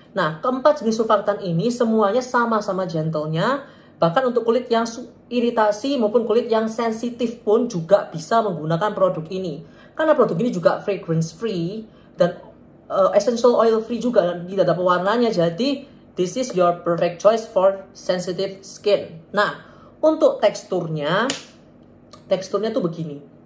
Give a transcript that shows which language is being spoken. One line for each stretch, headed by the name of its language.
Indonesian: Nah, keempat jenis surfaktan ini semuanya sama-sama gentle-nya. Bahkan untuk kulit yang iritasi maupun kulit yang sensitif pun juga bisa menggunakan produk ini. Karena produk ini juga fragrance free dan essential oil free juga, dan tidak ada pewarnanya.
English: Jadi this is your perfect choice for sensitive skin.
Indonesian: Nah, untuk teksturnya tuh begini.